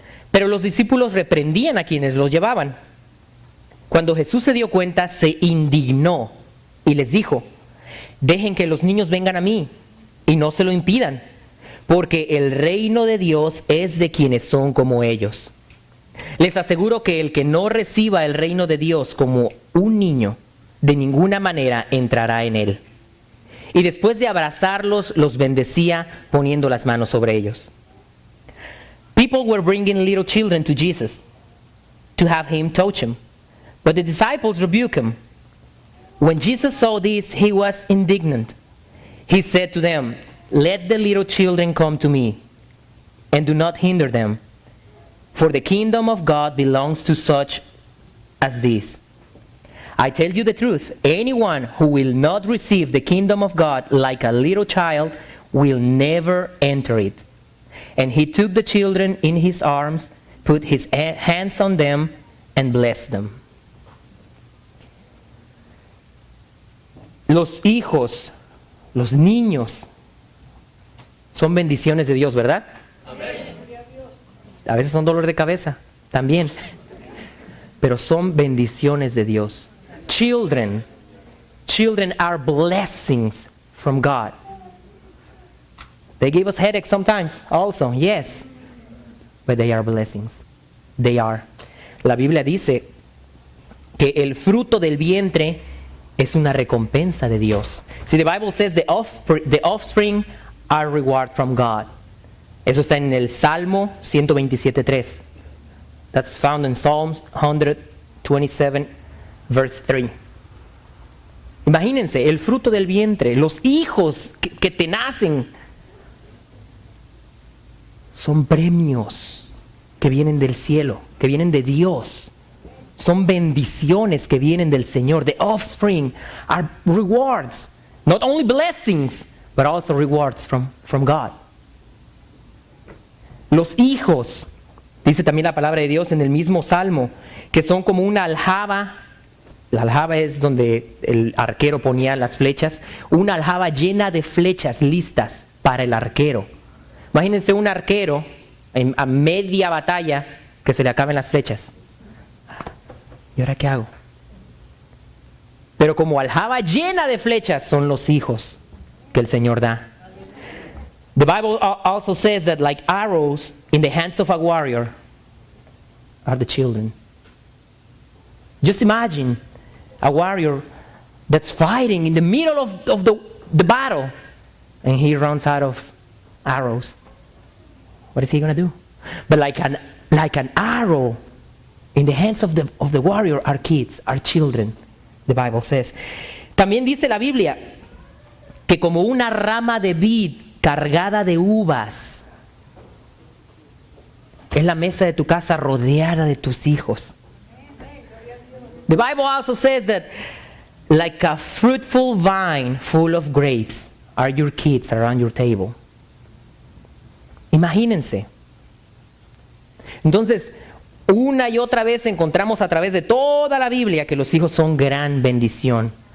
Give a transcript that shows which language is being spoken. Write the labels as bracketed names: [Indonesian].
[Spanish] Pero los discípulos reprendían a quienes los llevaban. Cuando Jesús se dio cuenta, se indignó y les dijo: dejen que los niños vengan a mí y no se lo impidan, porque el reino de Dios es de quienes son como ellos. Les aseguro que el que no reciba el reino de Dios como un niño, de ninguna manera entrará en él. Y después de abrazarlos, los bendecía poniendo las manos sobre ellos. [English] People were bringing little children to Jesus to have him touch them, but the disciples rebuked him. When Jesus saw this, he was indignant. He said to them, let the little children come to me, and do not hinder them, for the kingdom of God belongs to such as these. I tell you the truth, anyone who will not receive the kingdom of God like a little child will never enter it. And he took the children in his arms, put his hands on them, and blessed them. [Spanish] Los hijos, los niños, son bendiciones de Dios, ¿verdad? Amén. A veces son dolor de cabeza, también. Pero son bendiciones de Dios. [English] Children are blessings from God. They give us headaches sometimes also, yes. But they are blessings. They are. [Spanish] La Biblia dice que el fruto del vientre es una recompensa de Dios. [English] See, the Bible says the offspring are reward from God. [Spanish] Eso está en el Salmo 127:3. [English] That's found in Psalms 127 verse 3. [Spanish] Imagínense, el fruto del vientre, los hijos que te nacen, son premios que vienen del cielo, que vienen de Dios. Son bendiciones que vienen del Señor. [English] The offspring are rewards. Not only blessings, but also rewards from God. [Spanish] Los hijos, dice también la palabra de Dios en el mismo Salmo, que son como una aljaba. La aljaba es donde el arquero ponía las flechas. Una aljaba llena de flechas listas para el arquero. Imagínense un arquero a media batalla que se le acaben las flechas. ¿Y ahora qué hago? Pero como aljaba llena de flechas son los hijos que el Señor da. [English] The Bible also says that like arrows in the hands of a warrior are the children. Just imagine a warrior that's fighting in the middle of the battle and he runs out of arrows. What is he going to do? But like an arrow in the hands of the warrior are kids, are children, the Bible says. [Spanish] También dice la Biblia que como una rama de vid cargada de uvas es la mesa de tu casa rodeada de tus hijos. [English] The Bible also says that like a fruitful vine full of grapes are your kids around your table. [Spanish] Imagínense. Entonces, una y otra vez encontramos a través de toda la Biblia que los hijos son gran bendición.